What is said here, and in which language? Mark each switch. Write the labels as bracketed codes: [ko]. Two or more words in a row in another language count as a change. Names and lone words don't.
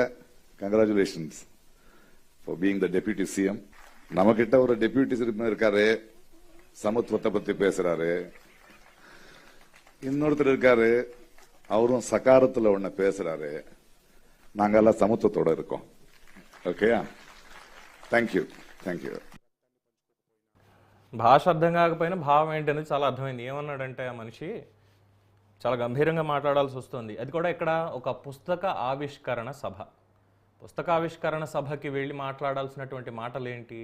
[en] Congratulations for being the deputy CM. [ta] நம்ம கிட்ட ஒரு [en] deputy CM [ta] இருக்காரு, சமத்துவத்தை பத்தி பேசுறாரு. இன்னொருத்தர் இருக்காரு, அவரும் சகாரத்துல ஒண்ணு பேசுறாரு. நாங்கெல்லாம் சமத்துவத்தோட இருக்கோம். [en] Okay, thank you. [te] భాష అర్థం కాకపోయినా భావం ఏంటనేది చాలా అర్థమైంది. ఏమన్నాడంటే ఆ మనిషి చాలా గంభీరంగా మాట్లాడాల్సి వస్తుంది. అది కూడా ఇక్కడ ఒక పుస్తక ఆవిష్కరణ సభ. పుస్తకావిష్కరణ సభకి వెళ్ళి మాట్లాడాల్సినటువంటి మాటలు ఏంటి?